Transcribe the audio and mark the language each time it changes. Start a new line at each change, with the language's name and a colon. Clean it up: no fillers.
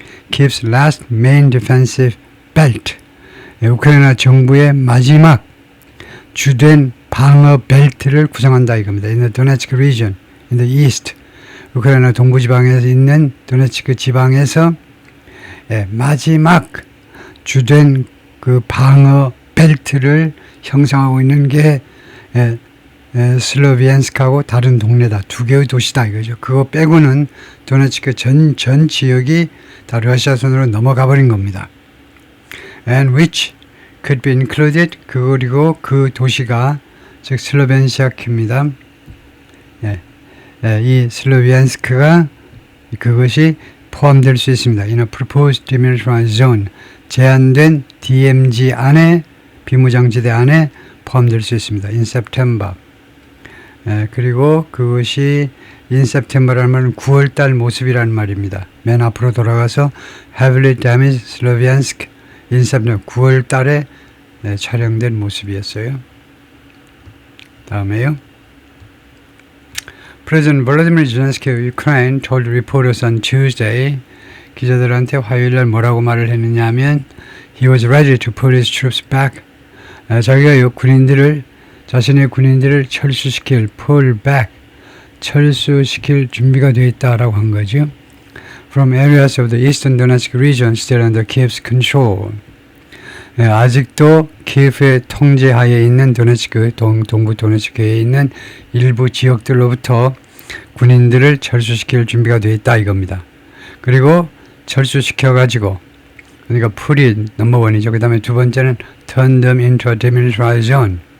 English: Kiev's last main defensive belt.
Korean: 우크라이나 정부의 마지막 주된 방어 벨트를 구성한다 이겁니다.
English: In the Donetsk region, in the east.
Korean: 우크라이나 동부 지방에서 있는 도네츠크 지방에서 마지막 주된 그 방어 벨트를 형성하고 있는 게 슬로비안스크하고 다른 동네다. 두 개의 도시다 이거죠. 그거 빼고는 도네츠크 전 지역이 다 러시아 손으로 넘어가 버린 겁니다.
English: And which could be included.
Korean: 그리고 그 도시가 즉 슬로벤시아크입니다. 이 슬로비안스크가 그것이 포함될 수 있습니다.
English: In a proposed demilitarized zone,
Korean: 제한된 DMZ 안에 비무장지대 안에 포함될 수 있습니다.
English: In September.
Korean: 그리고 그것이
English: in September
Korean: 라는 말은 9월달 모습이라는 말입니다. 맨 앞으로 돌아가서
English: heavily damaged Sloviansk in September
Korean: 9월달에 촬영된 모습이었어요. 다음에요.
English: President Volodymyr Zelensky of Ukraine told reporters on Tuesday,
Korean: 기자들한테 화요일날 뭐라고 말을 했느냐 하면
English: he was ready to put his troops back.
Korean: 자기가 자신의 군인들을 철수시킬
English: pull back,
Korean: 철수시킬 준비가 되어 있다라고 한 거죠.
English: From areas of the eastern Donetsk region still under Kiev's control.
Korean: 아직도 키예프의 통제하에 있는 도네츠크, 동부 도네츠크에 있는 일부 지역들로부터 군인들을 철수시킬 준비가 되어 있다 이겁니다. 그리고 철수시켜가지고, 그러니까 풀이 넘버원이죠. 그 다음에 두 번째는
English: turn them into a demilitarized zone.